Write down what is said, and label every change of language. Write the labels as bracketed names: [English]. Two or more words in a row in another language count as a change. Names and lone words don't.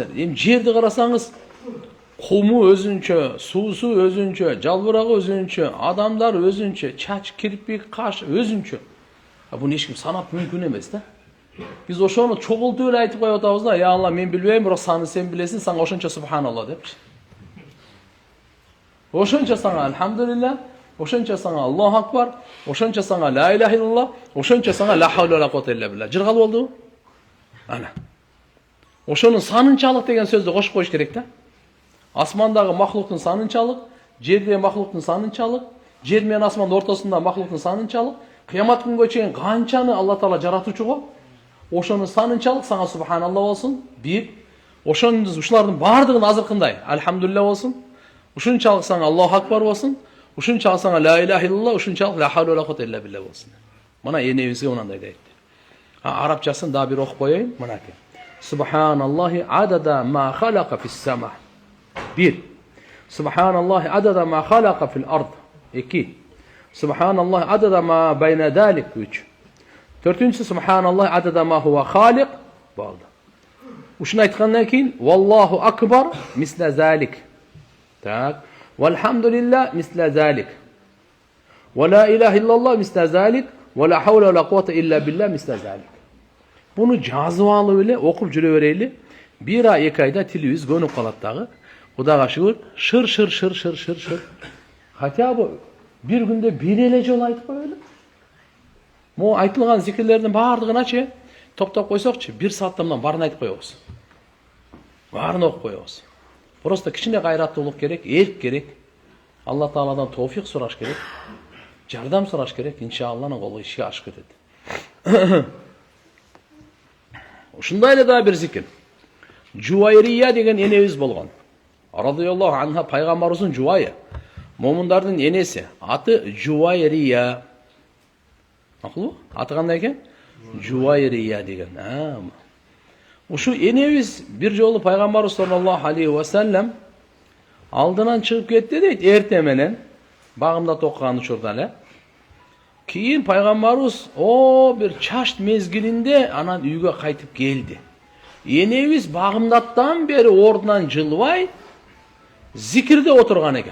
[Kyrgyz] Эми жерди карасаңыз, куму өзүнчө, суусу өзүнчө, жалбырагы өзүнчө, адамдар өзүнчө, чач, кирпик, каш өзүнчө. Буну эч ким санап мүмкүн эмес да. Biz ошону чогултуп эле айтып коюп атабыз да, [Arabic] يا الله, [Kyrgyz] мен билбейм, бирок саны сен билесиң, сага ошончо субханалла депчи. Ошончо сага альхамдулилла, ошончо сага [Arabic] الله أكبر, [Kyrgyz] ошончо сага [Arabic] لا إله إلا الله, [Kyrgyz] ошончо сага [Arabic] لا حول ولا قوة إلا بالله. [Kyrgyz] Жыргал болдубу? Ана. Ошонун санынчалык деген сөздү кошуп коюш керек да. Асмандагы махлуктун санынчалык, жердеги махлуктун санынчалык, жер менен асмандын ортосунда махлуктун санынчалык, кыямат күнгө чейин канчаны Алла Таала жаратуучу го? Ошонун санынчалык сага субханалла болсун. Бир, ушулардын бардыгын азыркындай альхамдулилла болсун. Ушунчалык сага [Arabic] الله أكبر [Kyrgyz] болсун. Ушунчалык сага [Arabic] لا إله إلا الله, [Kyrgyz] ушунчалык [Arabic] لا حول ولا قوة إلا بالله [Kyrgyz] болсун. Мына энебизге мындай айтты. Арабчасын да бир окуп коеюн. Мынакей. [Arabic] سبحان الله عدد ما خلق في السماء. [Kyrgyz] Бир. [Arabic] سبحان الله عدد ما خلق في الأرض. [Kyrgyz] Эки. [Arabic] سبحان الله عدد ما بين ذلك. [Kyrgyz] Үч. Төртүнчүсү [Arabic] سبحان الله عدد ما هو خالق [Kyrgyz] болду. [Arabic] Ушуну айткандан кийин والله أكبر مثل ذلك. Так. والحمد لله مثل ذلك. ولا إله إلا الله مثل ذلك. ولا حول ولا قوة إلا بالله مثل ذلك. [Kyrgyz] Буну жазып алып эле окуп жүрө берели. Бир ай, 2 айда тилибиз көнүп калат дагы. Кудайга шүгүр, шыр. [Russian] Хотя бы [Kyrgyz] бир күндө бир эле жолу айтып коелу. Мо айтылган зикирлердин бардыгыначы топтоп койсокчу, 1 саатта мындан баарын айтып коебуз. Баарын окуп коебуз. Просто кичине кайраттуулук керек, эрк керек. Алла Тааладан товфик сураш керек. Жардам сураш керек. Иншаллахнын колу ишке ашып кетет. Ушундай эле да бир зикир. Жуайрия деген энебиз болгон. [Arabic] رضي الله عنها [Kyrgyz] пайгамбарыбыздын жубайы. Момундардын энеси. Аты Жуайрия. Макулбу? Аты кандай экен? Жуайрия деген. Ушу энебиз бир жолу пайгамбарыбыз [Arabic] صلى الله عليه وسلم [Kyrgyz] Алдынан чыгып кетти дейт, эрте менен. Багымда токкан учурда эле. Кийин пайгамбарыбыз бир чашт мезгилинде анан үйгө кайтып келди. Энебиз багымдаттан бери ордунан жылбай зикирде отурган экен.